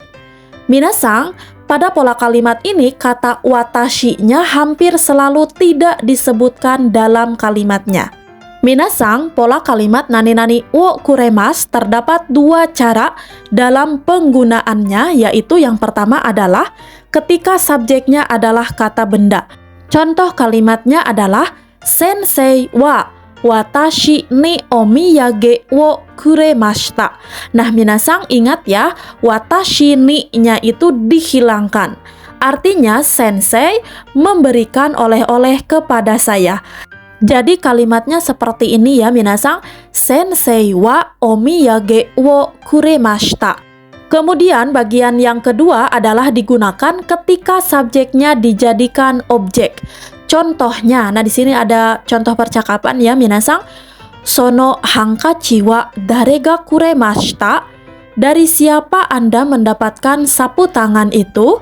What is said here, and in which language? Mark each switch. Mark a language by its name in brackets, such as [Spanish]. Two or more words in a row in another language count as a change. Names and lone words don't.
[Indonesian] Minasang, pada pola kalimat ini kata watashi-nya hampir selalu tidak disebutkan dalam kalimatnya. Minasang, pola kalimat [Japanese] なになにをくれます [Indonesian] terdapat dua cara dalam penggunaannya, yaitu yang pertama adalah ketika subjeknya adalah kata benda. Contoh kalimatnya adalah [Japanese] 先生は私にお土産をくれました. [Indonesian] Nah, minasang, ingat ya, [Japanese] 私に- [Indonesian] nya itu dihilangkan. Artinya, sensei memberikan oleh-oleh kepada saya. Jadi kalimatnya seperti ini ya, minasang. [Japanese] 先生はお土産をくれました. [Indonesian] Kemudian bagian yang kedua adalah digunakan ketika subjeknya dijadikan objek. Contohnya, nah di sini ada contoh percakapan ya, minasang. [Japanese] そのハンカチは誰がくれました. [Indonesian] Dari siapa Anda mendapatkan sapu tangan itu?